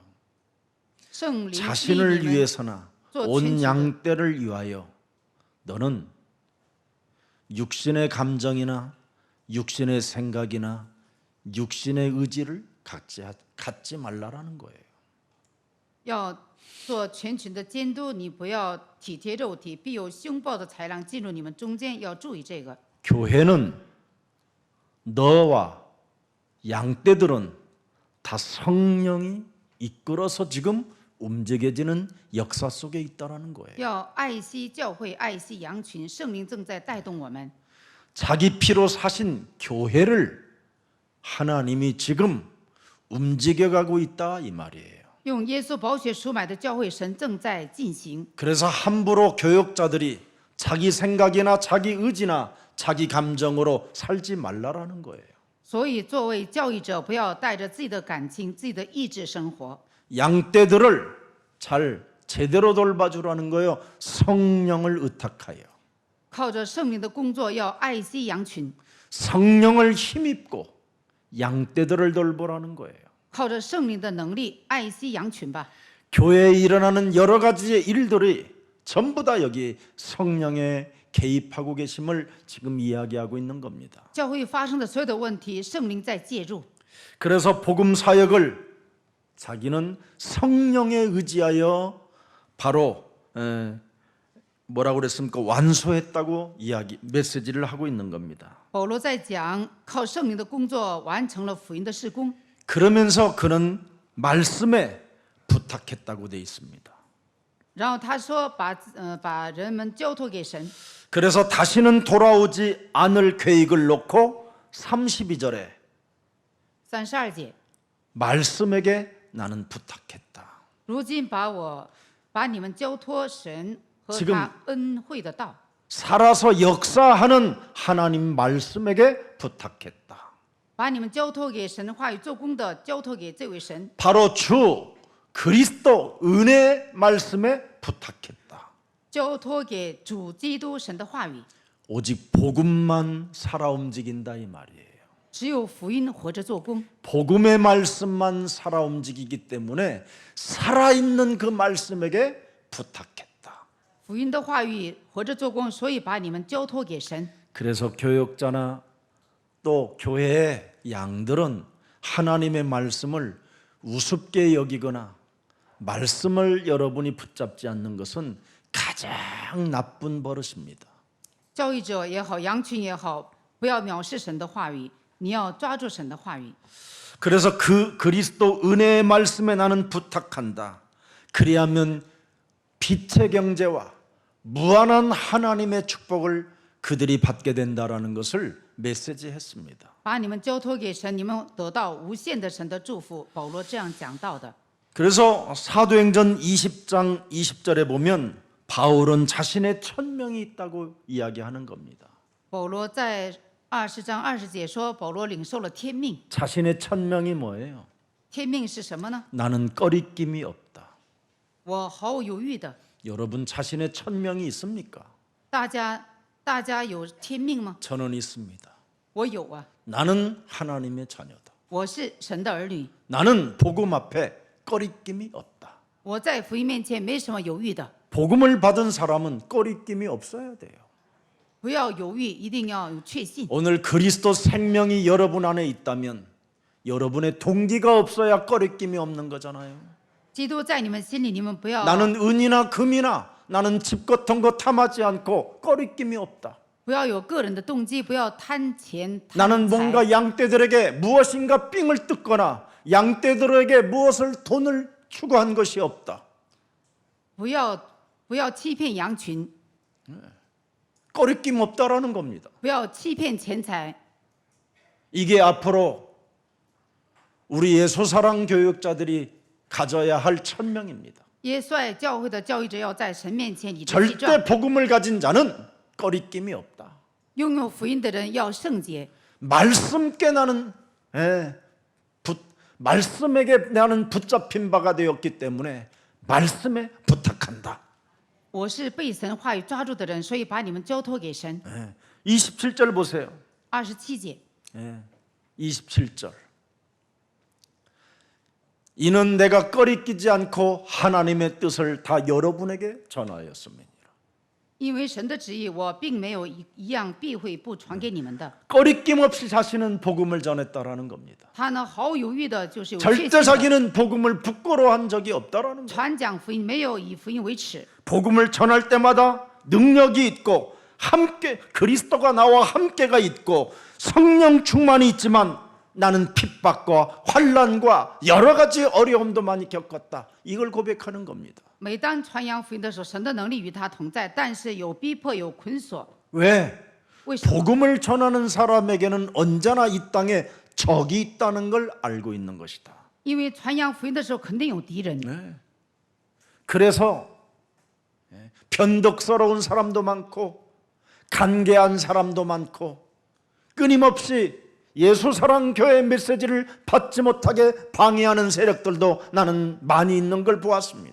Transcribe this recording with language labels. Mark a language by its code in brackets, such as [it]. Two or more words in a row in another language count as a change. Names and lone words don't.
[zh] 圣灵 [ko] 자신을 [zh] 立你们 [ko] 위해서나 온 양떼를 위하여 너는 육신의 감정이나 육신의 생각이나 육신의 의지를 갖지 말라라는 거예요. [zh] 要做全群的监督，你不要体贴肉体，必有凶暴的豺狼进入你们中间，要注意这个。 [ko] 교회는 너와 양떼들은 다 성령이 이끌어서 지금 움직여지는 역사 속에 있다라는 거예요. [zh] 要爱惜教会，爱惜羊群，圣灵正在带动我们。 [ko] 자기 피로 사신 교회를 하나님이 지금 움직여가고 있다 이 말이에요. [zh] 用耶稣宝血赎买的教会，神正在进行。 [ko] 그래서 함부로 교역자들이 자기 생각이나 자기 의지나 자기 감정으로 살지 말라라는 거예요. [zh] 所以，作为教育者，不要带着自己的感情、自己的意志生活。 [ko] 양떼들을 잘 제대로 돌봐주라는 거예요. 성령을 의탁하여 [zh] 靠着圣灵的工作，要爱惜羊群； [ko] 성령을 힘입고 양떼들을 돌보라는 거예요. [zh] 靠着圣灵的能力，爱惜羊群吧。 [ko] 교회에 일어나는 여러 가지의 일들이 전부 다 여기 성령의 개입하고 계심을 지금 이야기하고 있는 겁니다. [zh] 教会发生的所有的问题，圣灵在介入。 [ko] 그래서 복음 사역을 자기는 성령에 의지하여 바로 뭐라고 그랬습니까? 완수했다고 이야기 메시지를 하고 있는 겁니다. [zh] 保罗在讲，靠圣灵的工作完成了福音的事工。 [ko] 그러면서 그는 말씀에 부탁했다고 돼 있습니다. [zh] 然后他说把人们交托给神。 [ko] 그래서 다시는 돌아오지 않을 계획을 놓고 32절에 [zh] 32节， [ko] 말씀에게 나는 부탁했다. [zh] 如今把你们交托神和 [ko] 지금 [zh] 他恩惠的道， [ko] 살아서 역사하는 하나님 말씀에게 부탁했다. [zh] 把你们交托给神话语做工的，交托给这位神。 [ko] 바로 주 그리스도 은혜 말씀에 부탁했다. [zh] 交托给主基督神的话语， [ko] 오직 복음만 살아 움직인다 이 말이에요. [zh] 只有福音活着做工， [ko] 복음의 말씀만 살아 움직이기 때문에 살아있는 그 말씀에게 부탁했다. [zh] 福音的话语活着做工，所以把你们交托给神。 [ko] 그래서 교역자나 또 교회의 양들은 하나님의 말씀을 우습게 여기거나 말씀을 여러분이 붙잡지 않는 것은 가장 나쁜 버릇입니다. [zh] 教育者也好，羊群也好，不要藐视神的话语，你要抓住神的话语。 [ko] 그래서 그 그리스도 은혜의 말씀에 나는 부탁한다. 그리하면 빛의 경제와 무한한 하나님의 축복을 그들이 받게 된다라는 것을 메시지했습니다. [zh] 把你们交托给神，你们得到无限的神的祝福。保罗这样讲到的。 [ko] 그래서 사도행전 20장 20절에 보면 바울은 자신의 천명이 있다고 이야기하는 겁니다. [zh] 保罗在20章20节说，保罗领受了天命。 [ko] 자신의 천명이 뭐예요? [zh] 天命是什么呢？ [ko] 나는 꺼리낌이 없다. [zh] 我毫无犹豫的。 [ko] 여러분 자신의 천명이 있습니까? [zh] 大家有天命吗？ [ko] 저는 있습니다. [zh] 我有啊， [ko] 나는 하나님의 자녀다. [zh] 我是神的儿女， [ko] 나는 복음 앞에 꺼리낌이 없다. [zh] 我在福音面前没什么犹豫的。 [ko] 복음을 받은 사람은 꺼리낌이 없어야 돼요. [zh] 不要犹豫，一定要有确信。 [ko] 오늘 그리스도 생명이 여러분 안에 있다면 여러분의 동기가 없어야 꺼리낌이 없는 거잖아요. [zh] 基督在你们心里，你们不要 [ko] 나는 은이나 금이나 나는 집 같은 거 탐하지 않고 꺼리낌이 없다. [zh] 不要有个人的动机，不要贪钱 [ko] 나는 [zh] 贪财。 [ko] 뭔가 양떼들에게 무엇인가 삥을 뜯거나 양떼들에게 무엇을 돈을 추구한 것이 없다. [zh] 不要欺骗羊群， [ko] 꺼리낌 없다라는 겁니다. [zh] 不要欺骗钱财。 [ko] 이게 앞으로 우리 예수사랑 교육자들이 가져야 할 천명입니다. [zh] 耶稣教会的教育者要在神面前理直气壮， [ko] 절대 복음을 가진 자는 꺼리낌이 없다. [zh] 拥有福音的人要圣洁。 [ko] 말씀께 나는 말씀에게 나는 붙잡힌 바가 되었기 때문에 말씀에 부탁한다. [zh] 我是被神话语抓住的人，所以把你们交托给神。 [ko] 27절 보세요. [zh] 27节， [ko] 27절. 이는 내가 꺼리끼지 않고 하나님의 뜻을 다 여러분에게 전하였습니다. [zh] 因为神的旨意，我并没有一样避讳不传给你们的。 [ko] 꺼리낌 없이 자신은 복음을 전했다라는 겁니다. [zh] 他呢，毫无犹豫的，就是有确信 [ko] 절대 [zh] 的 [ko] 자기는 복음을 부끄러워한 적이 없다라는 거예요. [zh] 传讲福音，没有以福音为耻。 [ko] 복음을 전할 때마다 능력이 있고 함께 그리스도가 나와 함께가 있고 성령 충만이 있지만 나는 핍박과 환난과 여러 가지 어려움도 많이 겪었다. 이걸 고백하는 겁니다. [zh] 每当传扬福音的时候，神的能力与他同在，但是有逼迫，有捆锁。 [ko] 왜? [zh] 为什么？ [ko] 복음을 전하는 사람에게는 언제나 이 땅에 적이 있다는 걸 알고 있는 것이다. [zh] 因为传扬福音的时候，肯定有敌人。 [ko] 그래서 변덕스러운 사람도 많고 간계한 사람도 많고 끊임없이 예수사랑 교회 메시지를 받지 못하게 방해하는 세력들도 나는 많이 있는 걸 보았습니다.